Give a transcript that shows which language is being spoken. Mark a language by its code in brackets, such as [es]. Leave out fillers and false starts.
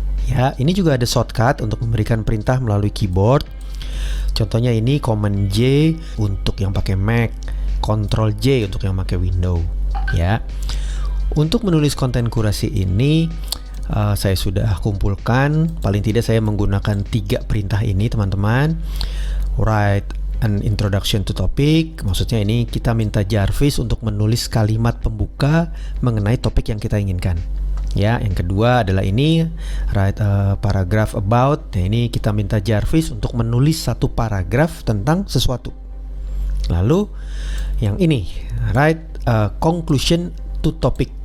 [id] Ya, ini juga ada shortcut untuk memberikan perintah melalui keyboard. Contohnya ini Command J untuk yang pakai Mac, Control J untuk yang pakai Windows. Ya. Untuk menulis konten kurasi ini saya sudah kumpulkan. Paling tidak saya menggunakan 3 perintah ini teman-teman. [en] Write an introduction to topic. [id] Maksudnya ini kita minta Jarvis untuk menulis kalimat pembuka mengenai topik yang kita inginkan. Ya, yang kedua adalah ini [en] write a paragraph about. [id] Nah, ini kita minta Jarvis untuk menulis satu paragraf tentang sesuatu. Lalu yang ini [en] write a conclusion to topic.